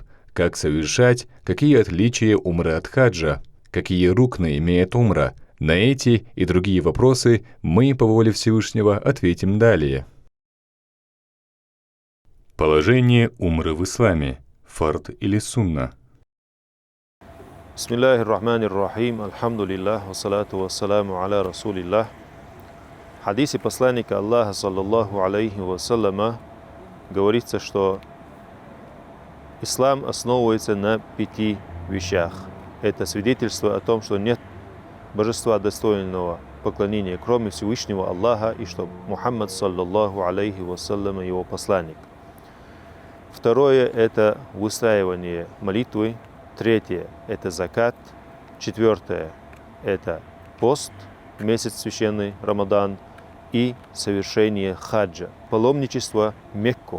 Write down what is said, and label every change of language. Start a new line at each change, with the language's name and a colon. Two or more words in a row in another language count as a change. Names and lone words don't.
Russian: Как совершать, какие отличия умры от хаджа, какие рукны имеет умра. На эти и другие вопросы мы по воле Всевышнего ответим далее. Положение умры в исламе. Фард или сунна?
Arabic: بسم الله الرحمن الرحيم، الحمد لله، والصلاة والسلام على رسول الله.
Russian: В хадисе посланника Аллаха,
Arabic: صلى الله عليه وسلم,
Russian: говорится, что ислам основывается на 5 вещах. Это свидетельство о том, что нет божества достойного поклонения, кроме Всевышнего Аллаха, и что Мухаммад,
Arabic: صلى الله عليه وسلم,
Russian: его посланник. Второе – это выстраивание молитвы. Третье – это закат. Четвертое – это пост, месяц священный, Рамадан, и совершение хаджа, паломничество в Мекку.